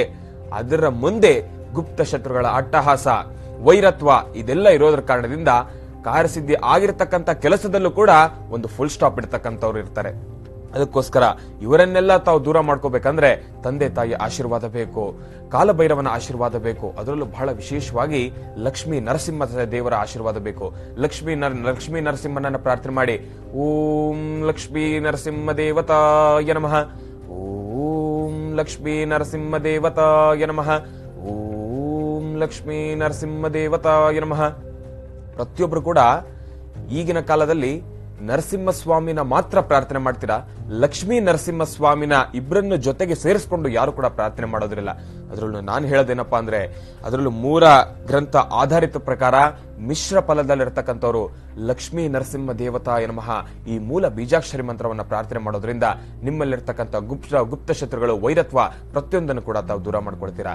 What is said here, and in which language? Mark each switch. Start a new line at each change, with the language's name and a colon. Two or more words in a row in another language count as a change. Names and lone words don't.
Kannada: ಅದರ ಮುಂದೆ ಗುಪ್ತ ಶತ್ರುಗಳ ಅಟ್ಟಹಾಸ, ವೈರತ್ವ ಇದೆಲ್ಲ ಇರೋದ್ರ ಕಾರಣದಿಂದ ಕಾರ್ಯಸಿದ್ಧಿ ಆಗಿರ್ತಕ್ಕಂಥ ಕೆಲಸದಲ್ಲೂ ಕೂಡ ಒಂದು
English: full stop
Kannada: ಇಡ್ತಕ್ಕಂಥವ್ರು ಇರ್ತಾರೆ. ಅದಕ್ಕೋಸ್ಕರ ಇವರನ್ನೆಲ್ಲ ತಾವು ದೂರ ಮಾಡ್ಕೋಬೇಕಂದ್ರೆ ತಂದೆ ತಾಯಿ ಆಶೀರ್ವಾದ ಬೇಕು, ಕಾಲಭೈರವನ ಆಶೀರ್ವಾದ ಬೇಕು. ಅದರಲ್ಲೂ ಬಹಳ ವಿಶೇಷವಾಗಿ ಲಕ್ಷ್ಮೀ ನರಸಿಂಹ ದೇವರ ಆಶೀರ್ವಾದ ಬೇಕು. ಲಕ್ಷ್ಮೀ ನರಸಿಂಹನನ್ನ ಪ್ರಾರ್ಥನೆ ಮಾಡಿ,
Sanskrit: ಓಂ ಲಕ್ಷ್ಮೀ ನರಸಿಂಹ ದೇವತಾಯ ನಮಃ, ಓಂ ಲಕ್ಷ್ಮೀ ನರಸಿಂಹ ದೇವತಾಯ ನಮಃ, ಓಂ ಲಕ್ಷ್ಮೀ ನರಸಿಂಹ ದೇವತಾಯ ನಮಃ.
Kannada: ಪ್ರತಿಯೊಬ್ರು ಕೂಡ ಈಗಿನ ಕಾಲದಲ್ಲಿ ನರಸಿಂಹಸ್ವಾಮಿನ ಮಾತ್ರ ಪ್ರಾರ್ಥನೆ ಮಾಡ್ತೀರಾ, ಲಕ್ಷ್ಮೀ ನರಸಿಂಹಸ್ವಾಮಿನ ಇಬ್ಬರನ್ನು ಜೊತೆಗೆ ಸೇರಿಸ್ಕೊಂಡು ಯಾರು ಕೂಡ ಪ್ರಾರ್ಥನೆ ಮಾಡೋದಿಲ್ಲ. ಅದರಲ್ಲೂ ನಾನು ಹೇಳೋದೇನಪ್ಪಾ ಅಂದ್ರೆ, ಅದರಲ್ಲೂ 3 ಗ್ರಂಥ ಆಧಾರಿತ ಪ್ರಕಾರ ಮಿಶ್ರ ಫಲದಲ್ಲಿರ್ತಕ್ಕಂಥವ್ರು
Sanskrit: ಲಕ್ಷ್ಮೀ ನರಸಿಂಹ ದೇವತಾಯ ನಮಃ
Kannada: ಈ ಮೂಲ ಬೀಜಾಕ್ಷರಿ ಮಂತ್ರವನ್ನ ಪ್ರಾರ್ಥನೆ ಮಾಡೋದ್ರಿಂದ ನಿಮ್ಮಲ್ಲಿರ್ತಕ್ಕಂಥ ಗುಪ್ತ ಶತ್ರುಗಳು, ವೈರತ್ವ ಪ್ರತಿಯೊಂದನ್ನು ಕೂಡ ತಾವು ದೂರ ಮಾಡ್ಕೊಳ್ತೀರಾ.